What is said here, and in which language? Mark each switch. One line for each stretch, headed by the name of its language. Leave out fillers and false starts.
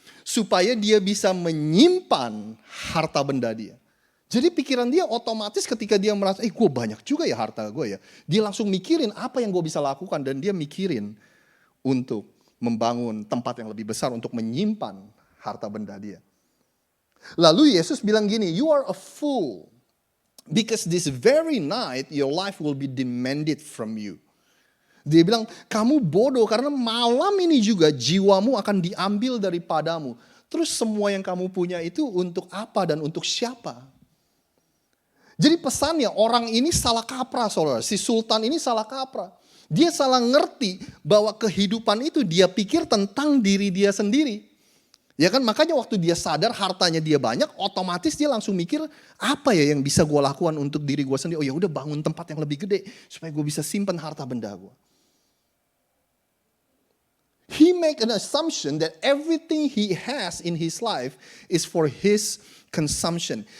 Indonesian: Supaya dia bisa menyimpan harta benda dia. Jadi pikiran dia otomatis ketika dia merasa, gue banyak juga ya harta gue ya. Dia langsung mikirin apa yang gue bisa lakukan. Dan dia mikirin untuk membangun tempat yang lebih besar untuk menyimpan harta benda dia. Lalu Yesus bilang gini,
English: you are a fool. Because this very night your life will be demanded from you.
Indonesian: Dia bilang, kamu bodoh karena malam ini juga jiwamu akan diambil daripadamu. Terus semua yang kamu punya itu untuk apa dan untuk siapa? Jadi pesannya orang ini salah kaprah, saudara. Si sultan ini salah kaprah. Dia salah ngerti bahwa kehidupan itu dia pikir tentang diri dia sendiri. Ya kan, makanya waktu dia sadar hartanya dia banyak, otomatis dia langsung mikir apa ya yang bisa gue lakukan untuk diri gue sendiri. Oh ya udah bangun tempat yang lebih gede supaya gue bisa simpan harta benda gue.
English: He make an assumption that everything he has in his life is for his consumption.